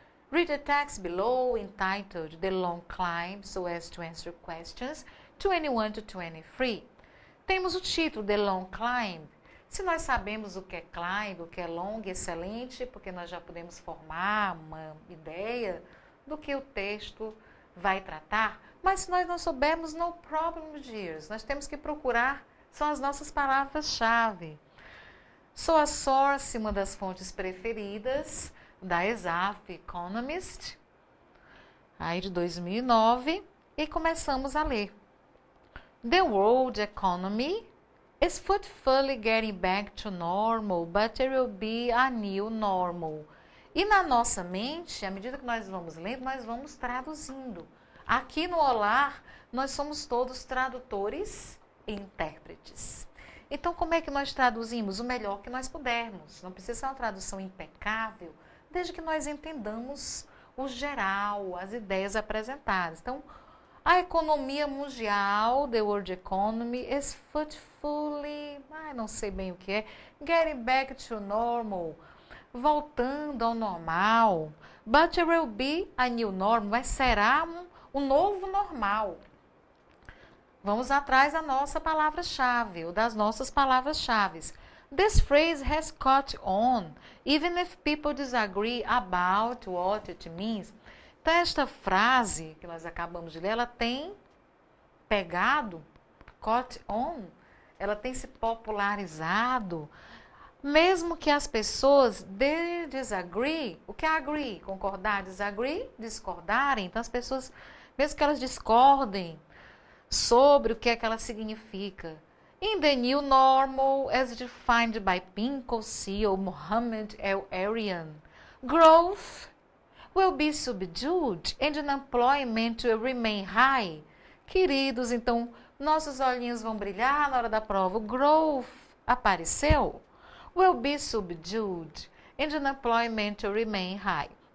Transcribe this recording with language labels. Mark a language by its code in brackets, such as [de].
[en] Read the text below entitled The Long Climb so as to answer questions 21 to 23. [pt] Temos o título The Long Climb. Se nós sabemos o que é climb, o que é long, excelente, porque nós já podemos formar uma ideia do que o texto vai tratar. Mas se nós não soubermos, [en] no problem, dears. [pt] Nós temos que procurar, são as nossas palavras-chave. Sou a source, uma das fontes preferidas da ESAF Economist, aí de 2009, e começamos a ler. [en] The world economy is fully getting back to normal, but there will be a new normal. [pt] E na nossa mente, à medida que nós vamos lendo, nós vamos traduzindo. Aqui no Olar, nós somos todos tradutores e intérpretes. Então, como é que nós traduzimos? O melhor que nós pudermos. Não precisa ser uma tradução impecável, desde que nós entendamos o geral, as ideias apresentadas. Então, a economia mundial, [en] the world economy, is fully, [pt] não sei bem o que é, [en] getting back to normal, [pt] voltando ao normal. [en] But there will be a new normal, [pt] mas será um novo normal. Vamos atrás da nossa palavra-chave, ou das nossas palavras-chave. [en] This phrase has caught on, even if people disagree about what it means. [pt] Então, esta frase que nós acabamos de ler, ela tem pegado, caught on, ela tem se popularizado, mesmo que as pessoas disagree. O que é agree? Concordar, disagree, discordarem. Então, as pessoas, mesmo que elas discordem sobre o que é que ela significa. [en] In the new normal, as defined by Pinko CEO Mohammed El-Arian, growth will be subdued and unemployment will remain high. [pt] Queridos, então, nossos olhinhos vão brilhar na hora da prova. O growth apareceu. [en] Will be subdued and unemployment will remain high.